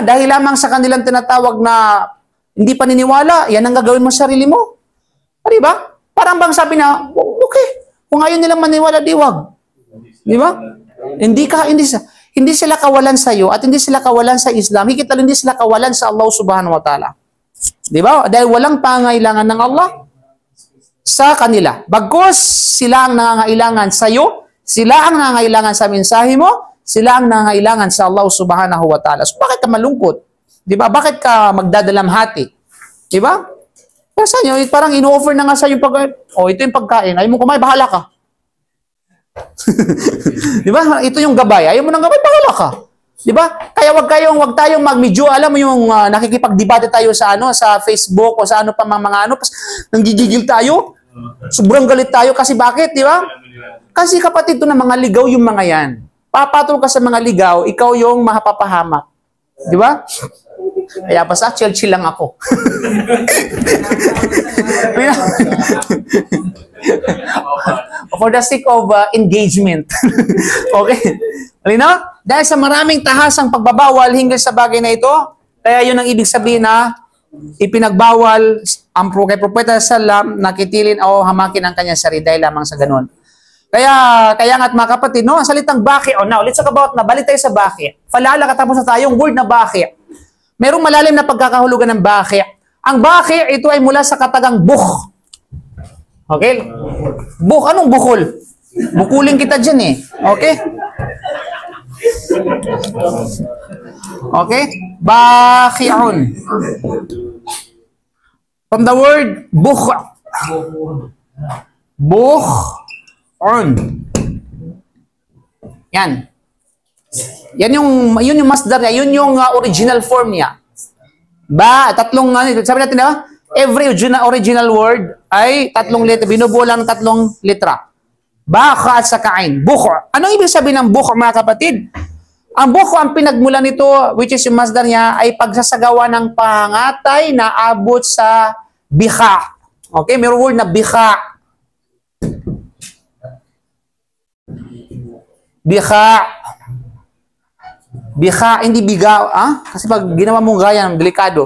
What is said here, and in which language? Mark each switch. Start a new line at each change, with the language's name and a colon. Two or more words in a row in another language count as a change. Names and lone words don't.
Filipino: Dahil lamang sa kanilang tinatawag na hindi paniniwala, yan ang gagawin mo sa sarili mo. Di ba? Parang bang sabi na, okay, kung ayaw nilang maniwala, di wag. Di ba? Hindi sila kawalan sa iyo at hindi sila kawalan sa Islam. Higit lalo hindi sila kawalan sa Allah
Arabic: subhanahu wa ta'ala.
Filipino: Di ba? Dahil walang pangailangan ng Allah sa kanila. Bagkus sila ang nangangailangan sa iyo, sila ang nangangailangan sa mensahe mo, sila ang nangangailangan sa Allah
Arabic: subhanahu wa ta'ala.
Filipino: So bakit ka malungkot? Di ba? Bakit ka magdadalamhati? Di ba? Kasi parang ino-offer na nga sa yung pagkain. Ito yung pagkain. Ayaw mo kumain, bahala ka. Di ba? Ito yung gabay. Ayaw mo ng gabay, bahala ka. Di ba? Kaya wag tayong magmedyo, alam mo yung nakikipagdebate tayo sa sa Facebook o sa ano pa mga nanggigigil tayo. Sobrang galit tayo kasi bakit, di ba? Kasi kapatid to na mga ligaw yung mga yan. Papatol ka sa mga ligaw, ikaw yung mahapapahamak. Di ba? Kaya basta chill lang ako.
English: For the sake of engagement.
Filipino: Okay? Alina? Dahil sa maraming tahasang pagbabawal hinggil sa bagay na ito, kaya yun ang ibig sabihin na ipinagbawal ang Propeta Sallam na kitilin o hamakin ang kanyang sarili dahil lamang sa ganun. Kaya nga't mga kapatid, no, ang salitang baki,
English: now, let's talk about,
Filipino: balik tayo sa baki. Falala, katapos na tayong word na baki. Merong malalim na pagkakahulugan ng baki. Ang baki, ito ay mula sa katagang bukh. Okay? Bukh, anong bukol? Bukulin kita dyan eh. Okay? Okay? Baki'un.
English: From the word bukh.
Filipino: Bukh-un. Yan. Yun yung masdar niya. Yun yung original form niya. Sabi natin na,
English: every original word
Filipino: ay tatlong letra. Binubuo lang tatlong letra. Baka at sakain. Bukh. Anong ibig sabihin ng bukh, mga kapatid? Ang bukh, ang pinagmula nito,
English: which is
Filipino: yung masdar niya, ay pagsasagawa ng pangatay na abot sa bikha. Okay? Mayroong word na bikha. Bikha, hindi biga. Kasi pag ginawa mong gaya, delikado.